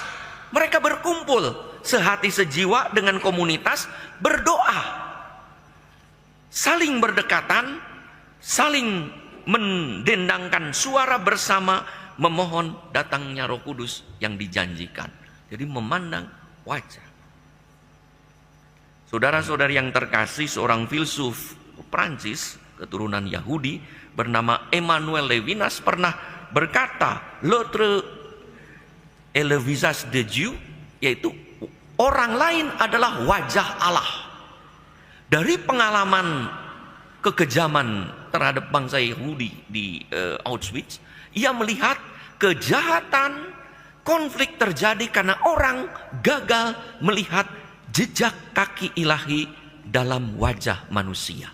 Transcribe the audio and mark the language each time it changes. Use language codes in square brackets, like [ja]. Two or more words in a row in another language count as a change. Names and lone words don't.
[id] Mereka berkumpul sehati sejiwa dengan komunitas, berdoa, saling berdekatan, saling mendendangkan suara bersama, memohon datangnya Roh Kudus yang dijanjikan. Jadi memandang wajah. Saudara-saudari yang terkasih, seorang filsuf Prancis keturunan Yahudi bernama Emmanuel Levinas pernah berkata, [fr] l'autre et le visage de Dieu, [id] yaitu orang lain adalah wajah Allah. Dari pengalaman kekejaman terhadap bangsa Yahudi di Auschwitz, ia melihat kejahatan, konflik terjadi karena orang gagal melihat jejak kaki ilahi dalam wajah manusia.